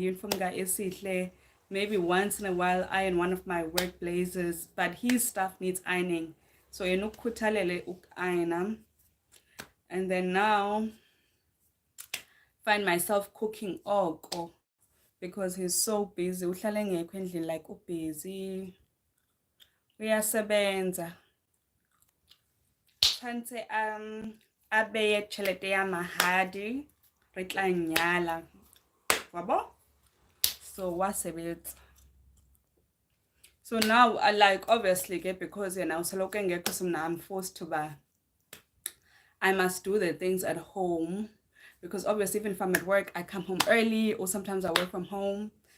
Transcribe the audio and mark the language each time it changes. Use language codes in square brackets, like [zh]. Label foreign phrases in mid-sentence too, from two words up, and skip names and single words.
[en] Maybe once in a while, iron one of my work blazers, but his stuff needs ironing. So iron. And then now, find myself cooking oko because he's so busy. [zu] Uhlala engekho endlini like ubusy. Uyasebenza. [nso] Tshwantse abeye tšhelete ya mahadi re tla nyala. Wabo? So wasebetsa. [en] So now I like obviously because now I'm forced to buy. I must do the things at home because obviously even if I'm at work I come home early or sometimes I work from home.